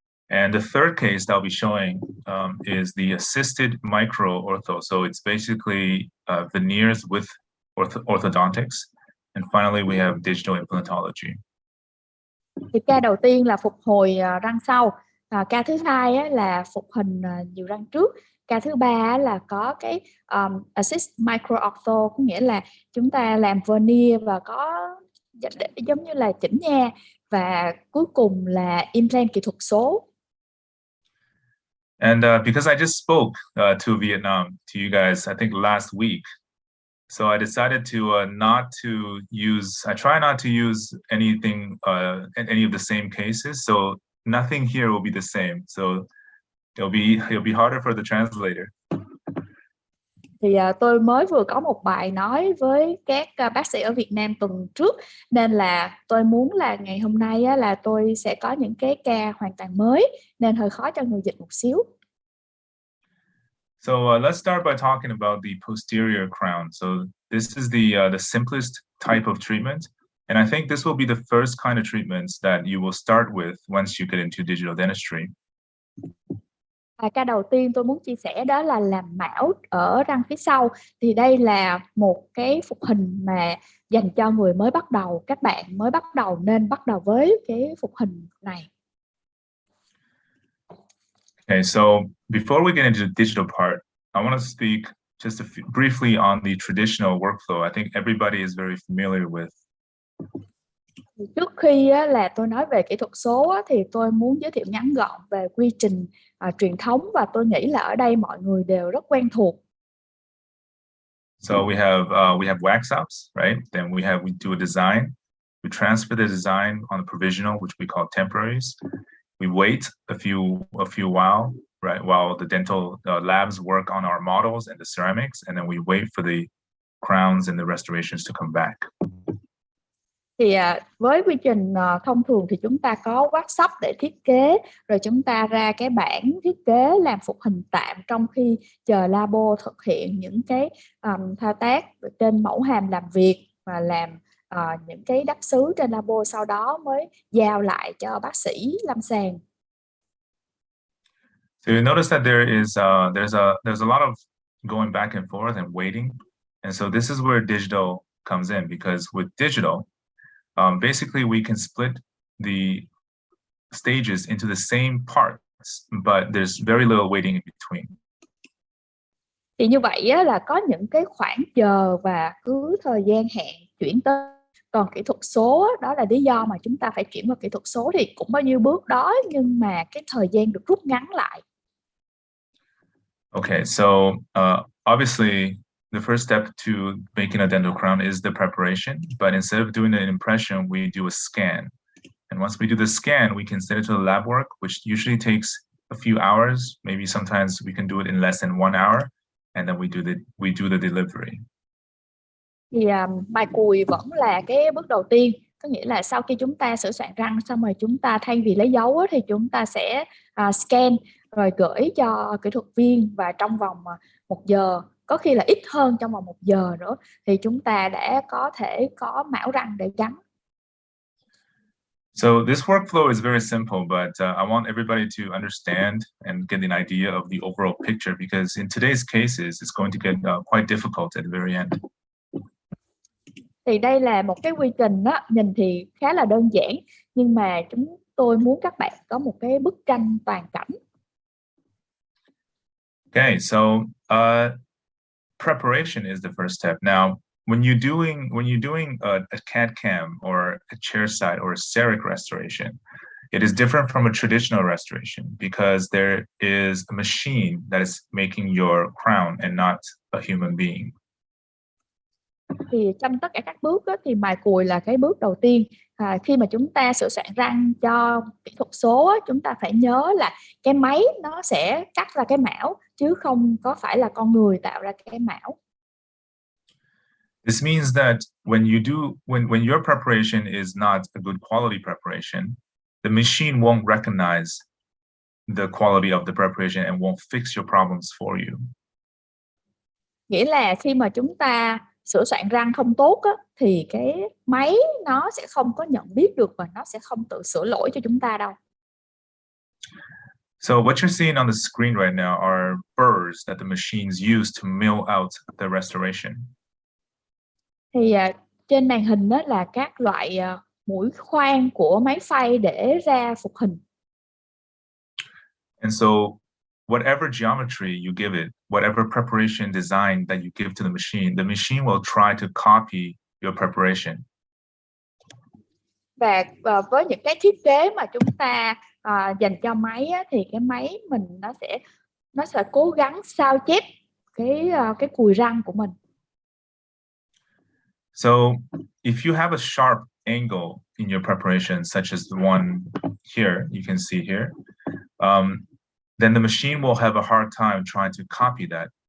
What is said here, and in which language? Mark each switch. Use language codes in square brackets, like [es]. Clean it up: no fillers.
[en] And the third case that I'll be showing is the assisted micro ortho. So it's basically veneers with orthodontics. And finally, we have digital implantology. [vi] Thì ca đầu tiên là phục hồi răng sau. Ca thứ hai á, là phục hình nhiều răng trước. Ca thứ ba á, là có cái [en] assist micro ortho, [vi] có nghĩa là chúng ta làm veneer và có giống như là chỉnh nha. Và cuối cùng là implant kỹ thuật số. [en] And because I just spoke to Vietnam, to you guys, I think last week, so I decided to I try not to use anything, any of the same cases. So nothing here will be the same. So it'll be harder for the translator. [vi] Thì tôi mới vừa có một bài nói với các bác sĩ ở Việt Nam tuần trước, nên là tôi muốn là ngày hôm nay á, là tôi sẽ có những cái ca hoàn toàn mới, nên hơi khó cho người dịch một xíu. [en] So let's start by talking about the posterior crown. So this is the simplest type of treatment, and I think this will be the first kind of treatments that you will start with once you get into digital dentistry. [vi] Ca đầu tiên tôi muốn chia sẻ đó là làm mão ở răng phía sau. Thì đây là một cái phục hình mà dành cho người mới bắt đầu. Các bạn mới bắt đầu nên bắt đầu với cái phục hình này. [en] Okay, so before we get into the digital part, I want to speak just briefly on the traditional workflow. I think everybody is very familiar with. [vi] Trước khi là tôi nói về kỹ thuật số thì tôi muốn giới thiệu ngắn gọn về quy trình truyền thống, và tôi nghĩ là ở đây mọi người đều rất quen thuộc. [en] So we have wax ups, right? Then we do a design. We transfer the design on the provisional, which we call temporaries. We wait a few while, right, while the dental labs work on our models and the ceramics, and then we wait for the crowns and the restorations to come back. [vi] Thì với quy trình thông thường thì chúng ta có workshop để thiết kế, rồi chúng ta ra cái bản thiết kế làm phục hình tạm trong khi chờ labo thực hiện những cái thao tác trên mẫu hàm làm việc và làm những cái đắp xứ trên labo, sau đó mới giao lại cho bác sĩ lâm sàng. [en] So you notice that there's a lot of going back and forth and waiting, and so this is where digital comes in, because with digital, basically we can split the stages into the same parts, but there's very little waiting in between. [vi] Thì như vậy á, là có những cái khoảng chờ và cứ thời gian hẹn chuyển tới. Còn kỹ thuật số đó là lý do mà chúng ta phải chuyển vào kỹ thuật số, thì cũng bao nhiêu bước đó nhưng mà cái thời gian được rút ngắn lại. [en] Okay, so obviously the first step to making a dental crown is the preparation, but instead of doing an impression, we do a scan. And once we do the scan, we can send it to the lab work, which usually takes a few hours. Maybe sometimes we can do it in less than 1 hour, and then we do the delivery. [vi] Thì bài cùi vẫn là cái bước đầu tiên, có nghĩa là sau khi chúng ta sửa soạn răng xong rồi, chúng ta thay vì lấy dấu thì chúng ta sẽ scan rồi gửi cho kỹ thuật viên, và trong vòng 1 giờ có khi là ít hơn trong vòng 1 giờ nữa thì chúng ta đã có thể có mão răng để gắn. [en] So this workflow is very simple, but I want everybody to understand and get an idea of the overall picture, because in today's cases, it's going to get quite difficult at the very end. [vi] Thì đây là một cái quy trình đó, nhìn thì khá là đơn giản, nhưng mà tôi muốn các bạn có một cái bức tranh toàn cảnh. [en] Okay, so preparation is the first step. Now, when you're doing a CAD cam or a chairside or a Cerec restoration, it is different from a traditional restoration because there is a machine that is making your crown and not a human being. [vi] Thì trong tất cả các bước đó, thì mài cùi là cái bước đầu tiên. Khi mà chúng ta sửa soạn răng cho kỹ thuật số, chúng ta phải nhớ là cái máy nó sẽ cắt ra cái mão chứ không có phải là con người tạo ra cái mão. [en] This means that when your preparation is not a good quality preparation, the machine won't recognize the quality of the preparation and won't fix your problems for you. [vi] Nghĩa là khi mà chúng ta sửa soạn răng không tốt á, thì cái máy nó sẽ không có nhận biết được và nó sẽ không tự sửa lỗi cho chúng ta đâu. [en] So what you're seeing on the screen right now are burrs that the machines use to mill out the restoration. [vi] Thì trên màn hình đó là các loại mũi khoan của máy phay để ra phục hình. [en] And so whatever geometry you give it, whatever preparation design that you give to the machine will try to copy your preparation. [vi] Và với những cái thiết kế mà chúng ta dành cho máy á, thì cái máy mình nó sẽ cố gắng sao chép cái cùi răng của mình. [en] So if you have a sharp angle in your preparation, such as the one here, you can see here, then the machine will have a hard time trying to copy that.